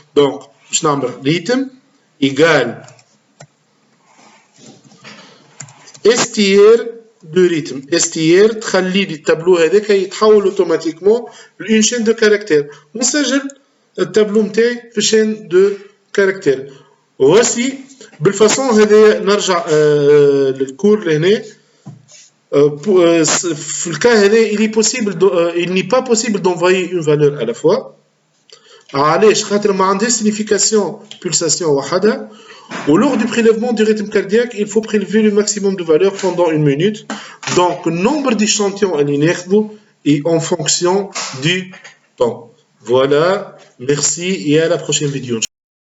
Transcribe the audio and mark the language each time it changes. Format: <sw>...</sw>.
<ar>دونك باش نعمل ريتم ايكال استير دو ريتم. استير تخلي لي التابلو هذاك يتحول اوتوماتيكمون لون شين دو كاركتير ونسجل التابلو نتاعي في شين دو كاركتير. وسي بالفاصون هذا نرجع للكور لهنا. في الكا هذا</ar> <fr>il n'est pas possible d'envoyer une valeur à la fois.</fr> <ar>علاش؟ خاطر ما عندهاش</ar> <fr>signification pulsation</fr> <ar>وحدها.</ar> <fr>Au lors du prélèvement du rythme cardiaque, il faut prélever le maximum de valeurs pendant 1 minute. Donc, le nombre d'échantillons est en fonction du temps. Voilà, merci et à la prochaine vidéo.</fr>